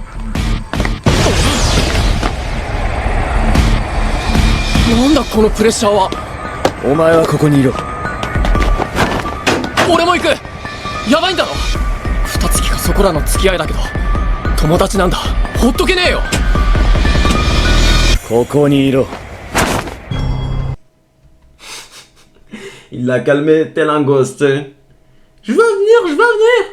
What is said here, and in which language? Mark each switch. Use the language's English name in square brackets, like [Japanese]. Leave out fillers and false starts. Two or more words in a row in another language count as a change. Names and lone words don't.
[Japanese] なんだこのプレッシャーは。お前はここにいろ。俺も行く。やばいんだろ。二月かそこらの付き合いだけど友達なんだ。ほっとけねえよ。ここにいろ。 [French] Il l'a calmé tel un gosse, tu sais. Je vais venir, je vais venir.